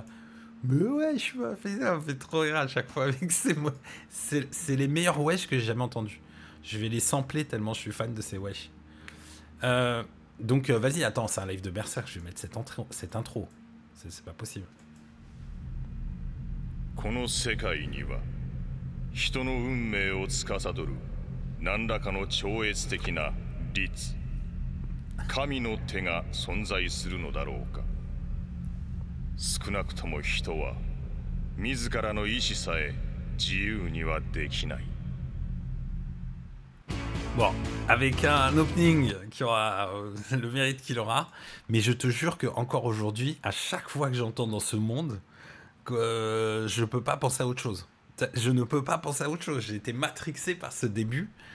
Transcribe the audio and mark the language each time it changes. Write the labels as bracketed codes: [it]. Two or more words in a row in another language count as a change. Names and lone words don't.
[fr] Mais wesh, ça me fait trop rire à chaque fois avec ces mots. C'est les meilleurs wesh que j'ai jamais entendus. Je vais les sampler tellement je suis fan de ces wesh. Donc vas-y, attends, c'est un live de Berserk, je vais mettre cette intro. C'est pas possible. [ja] この世界には人の運命を司る何らかの超越的な律、神の手が存在するのだろうか。少なくとも人は自らの意志さえ自由にはできない。 [fr] Bon, avec un opening qui aura le mérite qu'il aura, mais je te jure que encore aujourd'hui, à chaque fois que j'entends dans ce monde, que je peux pas penser à autre chose. Je ne peux pas penser à autre chose. J'ai été matrixé par ce début.